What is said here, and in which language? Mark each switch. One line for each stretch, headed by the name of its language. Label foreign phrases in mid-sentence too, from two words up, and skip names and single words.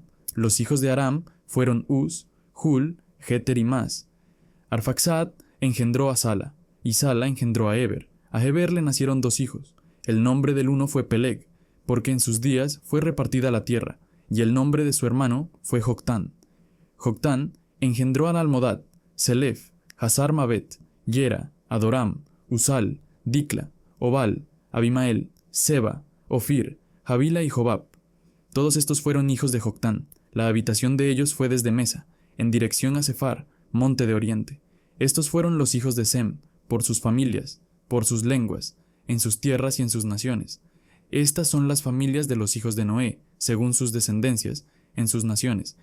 Spanish: Los hijos de Aram fueron Uz, Hul, Geter y Mas. Arfaxad engendró a Sala, y Sala engendró a Heber. A Heber le nacieron dos hijos. El nombre del uno fue Peleg, porque en sus días fue repartida la tierra, y el nombre de su hermano fue Joctán. Joctán engendró a Almodad, Selef, Hazar Mabet, Yera, Adoram, Usal, Dicla, Obal, Abimael, Seba, Ofir, Havila y Jobab. Todos estos fueron hijos de Joctán. La habitación de ellos fue desde Mesa, en dirección a Sefar, monte de oriente. Estos fueron los hijos de Sem, por sus familias, por sus lenguas, en sus tierras y en sus naciones. Estas son las familias de los hijos de Noé, según sus descendencias, en sus naciones.